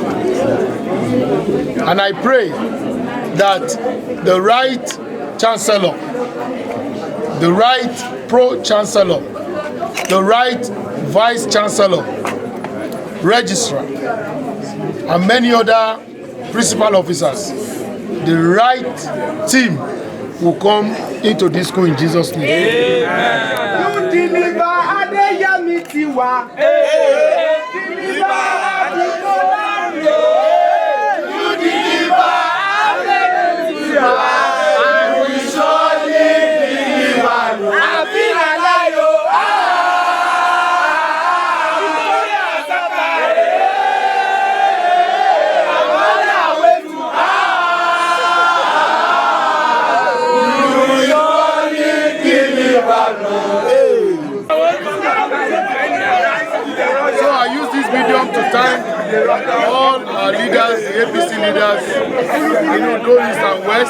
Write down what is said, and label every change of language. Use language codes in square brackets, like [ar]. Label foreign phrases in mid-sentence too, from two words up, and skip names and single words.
[en] And I pray that the right chancellor, the right pro-chancellor, the right vice chancellor, registrar, and many other principal officers, the right team will come into this school in Jesus' name. You deliver Adeyemi Tiwa. Deliver Adekunle. You deliver Adeyemi Tiwa. And we surely deliver. Abinalayo. So I use this medium to thank all our leaders, the APC leaders, Ondo East and West.